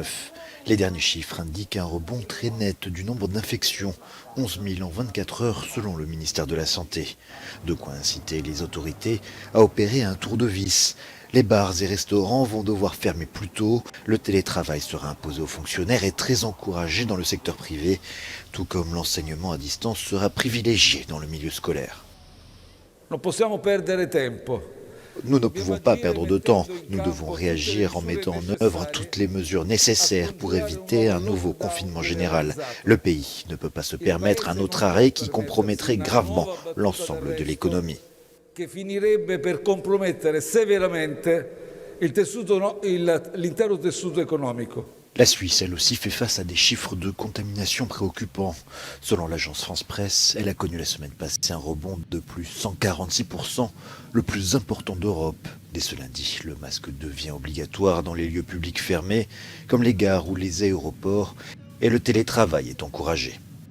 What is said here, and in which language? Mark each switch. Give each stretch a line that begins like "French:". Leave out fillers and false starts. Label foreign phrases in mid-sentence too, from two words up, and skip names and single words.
French: Les derniers chiffres indiquent un rebond très net du nombre d'infections, 11 000 en 24 heures selon le ministère de la Santé. De quoi inciter les autorités à opérer un tour de vis. Les bars et restaurants vont devoir fermer plus tôt. Le télétravail sera imposé aux fonctionnaires et très encouragé dans le secteur privé, tout comme l'enseignement à distance sera privilégié dans le milieu scolaire.
Italian: Non possiamo perdere tempo.
French: Nous ne pouvons pas perdre de temps. Nous devons réagir en mettant en œuvre toutes les mesures nécessaires pour éviter un nouveau confinement général. Le pays ne peut pas se permettre un autre arrêt qui compromettrait gravement l'ensemble de l'économie.
Italian: Che finirebbe per compromettere severamente l'intero tessuto economico.
French: La Suisse, elle aussi, fait face à des chiffres de contamination préoccupants. Selon l'agence France-Presse, elle a connu la semaine passée un rebond de plus 146%, le plus important d'Europe. Dès ce lundi, le masque devient obligatoire dans les lieux publics fermés, comme les gares ou les aéroports, et le télétravail est encouragé.